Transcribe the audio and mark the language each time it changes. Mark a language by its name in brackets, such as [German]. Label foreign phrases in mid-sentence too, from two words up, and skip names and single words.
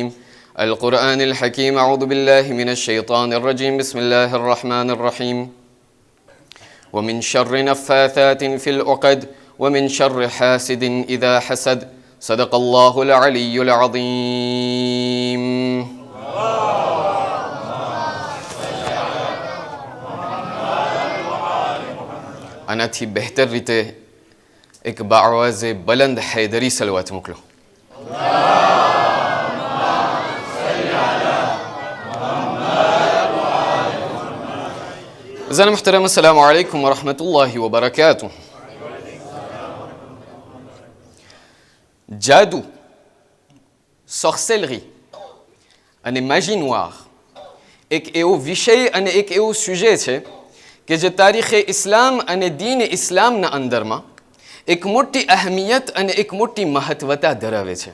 [Arabic] القرآن الحكيم أعوذ بالله من الشيطان الرجيم بسم الله الرحمن الرحيم ومن شر نفاثات في العقد ومن شر حاسد إذا حسد صدق الله العلي العظيم [Gujarati] આનાથી બહેતર રીતે એક બાઆવાઝે બલંદ હૈદરી સલવાત મોકલો. [Arabic] أعزائي المحترم السلام عليكم ورحمة الله وبركاته. [Gujarati] જાદુ, સોર્સેલરી અને [French] magie noire [Gujarati] એક એવો વિષય અને એક એવું સુજે છે કે જે તારીખે ઇસ્લામ અને દીન ઇસ્લામના અંદરમાં એક મોટી અહેમિયત અને એક મોટી મહત્વતા ધરાવે છે.